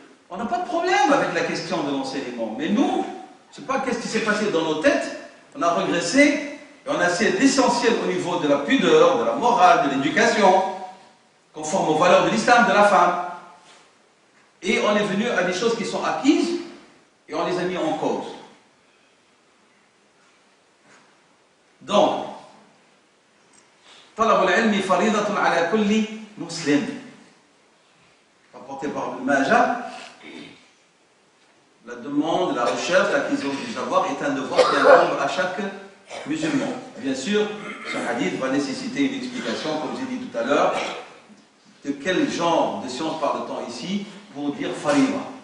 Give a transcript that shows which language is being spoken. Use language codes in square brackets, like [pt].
[fr] On n'a pas de problème avec la question de l'enseignement, mais nous, je ne sais pas qu'est-ce qui s'est passé dans nos têtes, on a régressé et on a essayé l'essentiel au niveau de la pudeur, de la morale, de l'éducation, conforme aux valeurs de l'islam, de la femme. Et on est venu à des choses qui sont acquises et on les a mis en cause. [ar] Donc, طلب العلم فريضة على كل مسلم. [fr] Rapporté par Ibn Majah, la demande, la recherche, l'acquisition du savoir est un devoir qui incombe à chaque musulman. Bien sûr, ce hadith va nécessiter une explication, comme j'ai dit tout à l'heure, de quel genre de science parle-t-on ici pour dire farida.